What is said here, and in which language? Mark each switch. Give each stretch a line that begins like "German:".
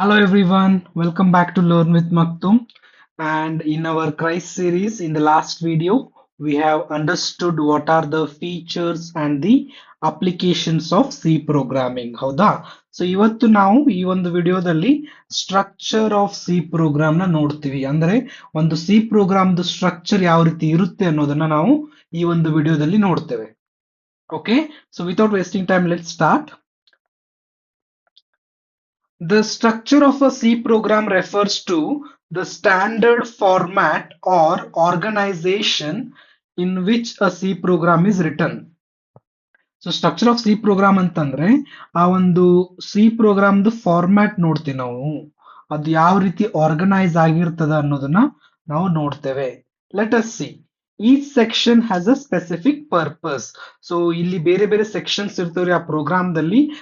English: Hello everyone, welcome back to Learn with Maktoum. And in our Christ series, in the last video, we have understood what are the features and the applications of C programming.
Kannada: ಹೌದಾ? So ಇವತ್ತು ನಾವು ಈ ಒಂದು ವಿಡಿಯೋದಲ್ಲಿ structure of C program ನ ನೋಡ್ತೀವಿ. ಅಂದ್ರೆ ಒಂದು ಸಿ ಪ್ರೋಗ್ರಾಮ್ದು ಸ್ಟ್ರಕ್ಚರ್ ಯಾವ ರೀತಿ ಇರುತ್ತೆ ಅನ್ನೋದನ್ನ ನಾವು ಈ ಒಂದು ವಿಡಿಯೋದಲ್ಲಿ ನೋಡ್ತೇವೆ.
English: Okay, so without wasting time let start. The structure of a C program refers to the standard format or organization in which a C program is written.
Kannada: So structure of C program ಅಂತಂದ್ರೆ ಆ ಒಂದು C ಪ್ರೋಗ್ರಾಮ್ದು format ನೋಡ್ತೀವಿ ನಾವು. ಅದು ಯಾವ ರೀತಿ organise ಆಗಿರ್ತದ ಅನ್ನೋದನ್ನ ನಾವು ನೋಡ್ತೇವೆ.
English: Let us see. Each section has a specific purpose.
Kannada: So ಇಲ್ಲಿ ಬೇರೆ ಬೇರೆ ಸೆಕ್ಷನ್ಸ್ ಇರ್ತವ್ರಿ ಆ ಪ್ರೋಗ್ರಾಮ್ದಲ್ಲಿ.